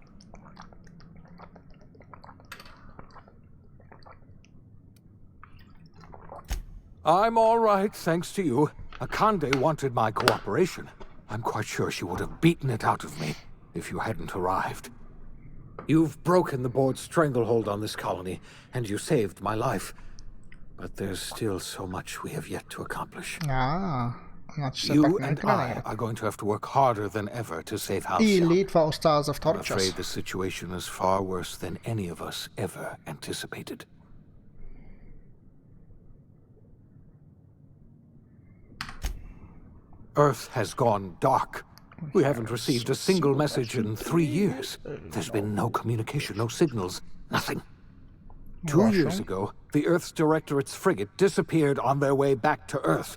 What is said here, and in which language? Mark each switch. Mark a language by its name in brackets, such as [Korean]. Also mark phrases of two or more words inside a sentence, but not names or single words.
[English] I'm all right, thanks to you. Akande wanted my cooperation. I'm quite sure she would have beaten it out of me if you hadn't arrived. You've broken the board's stranglehold on this colony, and you saved my life. But there's still so much we have yet to accomplish. [Bulgarian] Значи все [English] You [Bulgarian] пак не е [English] and [Bulgarian] край на [English] I [Bulgarian] играта. [English] are going to have to work harder than ever to save [Bulgarian] Или [English] Halcyon. [Bulgarian] това остава за [English] I'm [Bulgarian] втора част. [English] afraid the situation is far worse than any of us ever anticipated. Earth has gone dark. We haven't received a single message in 3 years. There's been no communication, no signals, nothing. 2 years ago, the Earth's Directorate's frigate disappeared on their way back to Earth.